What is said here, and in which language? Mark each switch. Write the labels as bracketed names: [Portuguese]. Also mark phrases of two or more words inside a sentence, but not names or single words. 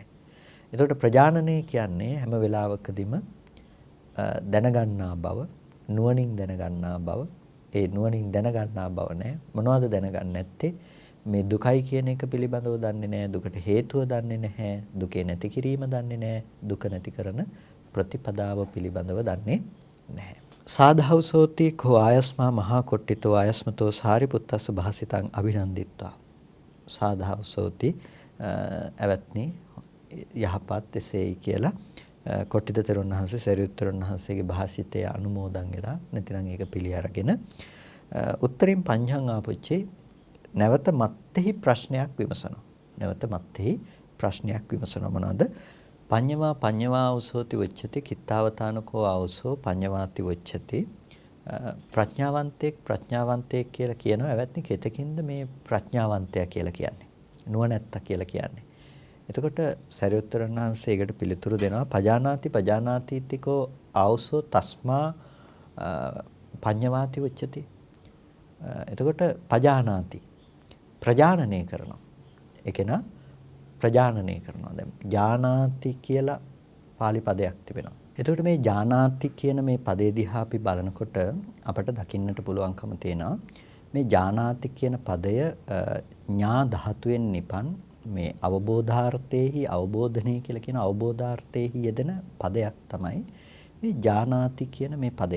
[Sinhala] එතකොට ප්‍රජානනය කියන්නේ හැම වෙලාවකදීම දැනගන්නා බව, නුවණින් දැනගන්නා බව. ඒ නුවණින් දැනගන්නා බව නැහැ. මොනවද දැනගන්නේ නැත්තේ? මේ දුකයි කියන එක පිළිබඳව දන්නේ නැහැ. දුකට හේතුව දන්නේ නැහැ. දුකේ නැති කිරීම දන්නේ නැහැ. දුක නැති කරන ප්‍රතිපදාව පිළිබඳව දන්නේ නැහැ. [Pali] සාධාවසෝති කෝ ආයස්මා මහා කොට්ටිතෝ ආයස්මතෝ සාරිපුත්තස්ස භාසිතං අභිනන්දිත්වා. [Sinhala] සාධාවසෝති අවත්නි යහපත් එසේයි කියලා කොට්ටිත තෙරුන් වහන්සේ සරියුත් තෙරුන් වහන්සේගේ භාෂිතය අනුමෝදන් වෙලා නැතිනම් ඒක පිළි අරගෙන [Pali] උත්තරින් පඤ්ඤං ආපුච්චේ [Sinhala] නැවත මත්ෙහි ප්‍රශ්නයක් විමසනවා. නැවත මත්ෙහි ප්‍රශ්නයක් විමසනවා. මොනවාද? [Pali] පඤ්ඤවා උසෝති වච්චති කිත්තාවතානකෝ ආවසෝ පඤ්ඤවාති වච්චති. [Sinhala] ප්‍රඥාවන්තයෙක් කියලා කියනවා. එවත්නි කෙතකින්ද මේ ප්‍රඥාවන්තයා කියලා කියන්නේ? නුවණැත්තා කියලා කියන්නේ. එතකොට සරියුත්තර වහන්සේ ඒකට පිළිතුරු දෙනවා [Pali] පජානාතිතිකෝ ආවසෝ තස්මා පඤ්ඤවාති වච්චති. [Sinhala] එතකොට පජානාති ප්‍රජානනය කරනවා. ඒකේන ප්‍රජානනය කරනවා. දැන් ජානාති කියලා pāli පදයක් තිබෙනවා. එතකොට මේ ජානාති කියන මේ පදේ දිහා අපි බලනකොට අපට දකින්නට පුළුවන්කම තියෙනවා මේ ජානාති කියන පදය ඥා ධාතුවෙන් නිපන් මේ අවබෝධාර්ථයේහි අවබෝධනය කියලා කියන අවබෝධාර්ථයේහි යෙදෙන පදයක් තමයි මේ ජානාති කියන මේ පදය.